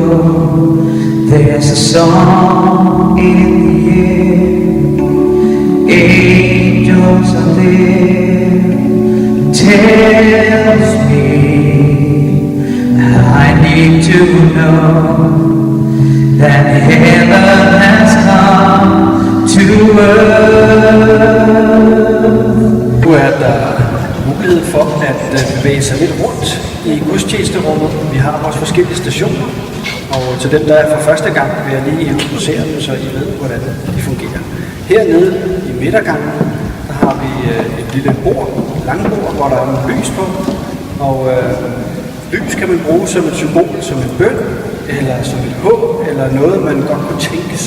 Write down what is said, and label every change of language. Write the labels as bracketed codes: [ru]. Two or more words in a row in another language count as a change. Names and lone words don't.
[en] There's a song in the air, angels are there, tells me I need to know that heaven has come to earth. [da] Nu er der mulighed for at bevæge sig lidt rundt i gudstjenesterummet. Vi har vores forskellige stationer, og til dem, der er for første gang, vil jeg lige introducere dem, så I ved, hvordan de fungerer. Hernede i midtergangen, der har vi et lille bord, langbord, hvor der er en lys på, og lys kan man bruge som et symbol, som en bøn, eller som et håb, eller noget, man godt kunne tænke sig.